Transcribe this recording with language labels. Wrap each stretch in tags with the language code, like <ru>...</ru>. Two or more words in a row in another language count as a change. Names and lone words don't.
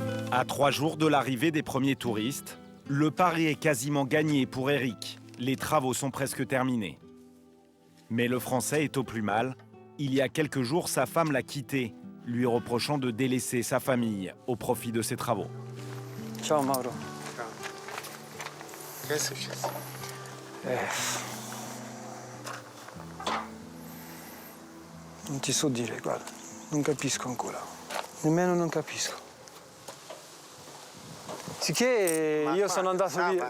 <fr>À 3 jours de l'arrivée des premiers touristes, le pari est quasiment gagné pour Eric. Les travaux sont presque terminés. Mais le Français est au plus mal. Il y a quelques jours, sa femme l'a quitté, lui reprochant de délaisser sa famille au profit de ses travaux.</fr> <it>Ciao Mauro. Che è successo? Non ti so dire, guarda, non capisco ancora. Nemmeno non capisco. Sicché io sono andato via.</it>